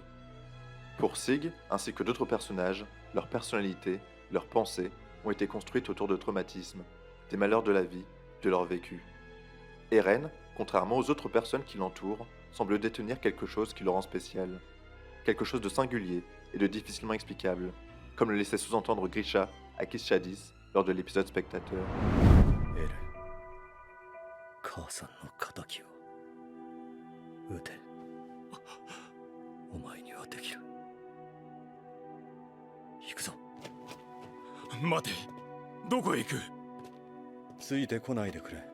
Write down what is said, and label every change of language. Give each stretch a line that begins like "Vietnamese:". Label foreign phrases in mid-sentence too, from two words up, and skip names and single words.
French: Pour Sig, ainsi que d'autres personnages, leur personnalité, leurs pensées ont été construites autour de traumatismes, des malheurs de la vie, de leur vécu. Eren, contrairement aux autres personnes qui l'entourent, semble détenir quelque chose qui le rend spécial. Quelque chose de singulier et de difficilement explicable, comme le laissait sous-entendre Grisha à Kiss Shadis lors de l'épisode Spectateur.
Japanese: エレン、母さんの仇を撃て。お前にはできる。行くぞ。待て、どこへ行く。ついてこないでくれ。